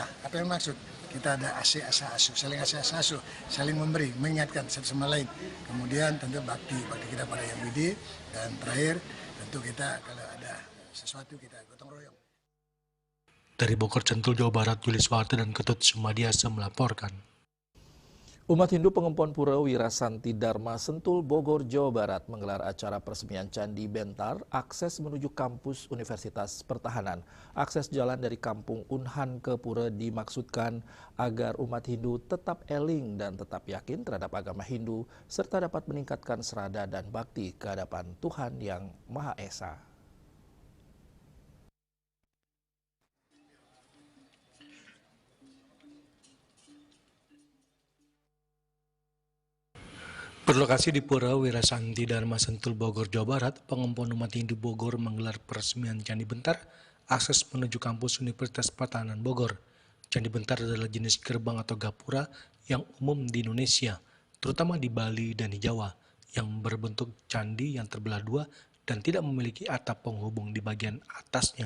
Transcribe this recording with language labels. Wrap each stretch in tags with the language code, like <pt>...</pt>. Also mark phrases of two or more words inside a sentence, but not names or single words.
<id>Apa yang maksud? Kita ada asa asu, saling asa asu, saling memberi, mengingatkan satu sama lain. Kemudian tentu bakti kita pada Yang Widi, dan terakhir tentu kita kalau ada sesuatu kita gotong royong. Dari Bogor Centul, Jawa Barat, Julius Warte dan Ketut Sumadiasa melaporkan. Umat Hindu Pengempon Pura Wirasanti Dharma Sentul Bogor, Jawa Barat menggelar acara peresmian Candi Bentar, akses menuju kampus Universitas Pertahanan. Akses jalan dari Kampung Unhan ke Pura dimaksudkan agar umat Hindu tetap eling dan tetap yakin terhadap agama Hindu, serta dapat meningkatkan serada dan bakti ke hadapan Tuhan Yang Maha Esa. Berlokasi di Pura Wirasanti Dharma Sentul Bogor, Jawa Barat, Pengempon umat Hindu Bogor menggelar peresmian Candi Bentar, akses menuju kampus Universitas Pertahanan Bogor. Candi Bentar adalah jenis gerbang atau gapura yang umum di Indonesia, terutama di Bali dan di Jawa, yang berbentuk candi yang terbelah dua dan tidak memiliki atap penghubung di bagian atasnya.</id>